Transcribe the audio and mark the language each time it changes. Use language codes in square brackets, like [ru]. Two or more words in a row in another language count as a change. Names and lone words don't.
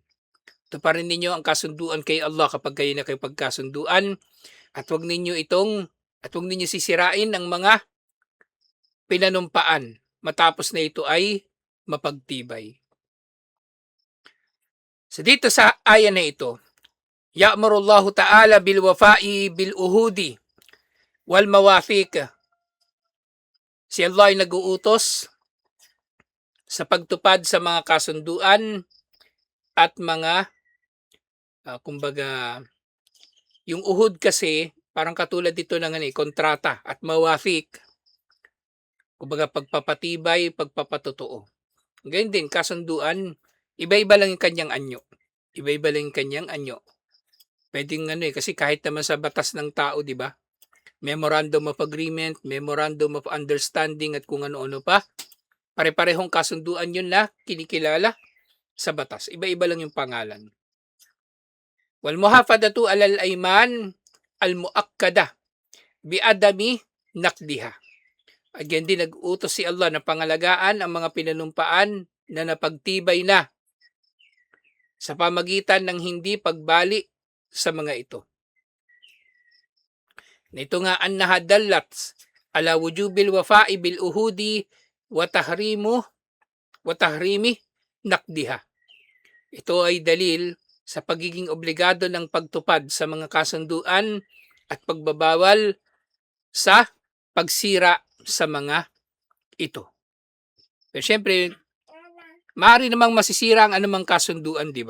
[tl] Tuparin ninyo ang kasunduan kay Allah kapag kayo nakipagkasunduan at huwag ninyo sisirain ang mga pinanumpaan matapos na ito ay mapagtibay. So dito sa aya na ito, [ar] يأمر الله تعالى بالوفاء بالعهود والمواثيق. [tl] Si Allah ay nag-uutos sa pagtupad sa mga kasunduan at mga kumbaga, yung uhud kasi parang katulad dito ng kontrata at mawafiq. Kumbaga pagpapatibay, pagpapatotoo. Ganyan din kasunduan, iba-iba lang yung kanyang anyo. Iba-iba lang yung kanyang anyo. Pwedeng kasi kahit naman sa batas ng tao, 'di ba? [en] Memorandum of Agreement, Memorandum of Understanding [tl] at kung ano-ano pa. Pare-parehong kasunduan yun na kinikilala sa batas. Iba-iba lang yung pangalan. [ar] والمحافظة على الأيمان المؤكدة بعدم نقضها. [tl] Again din nag-utos si Allah na pangalagaan ang mga pinanumpaan na napagtibay na sa pamagitan ng hindi pagbali sa mga ito. Ito nga [ar] أنها دلت على وجوب الوفاء بالعهود وتحريم نقضها. [tl] Ito ay dalil sa pagiging obligado ng pagtupad sa mga kasunduan at pagbabawal sa pagsira sa mga ito. Pero syempre, maaari namang masisira ang anumang kasunduan, di ba?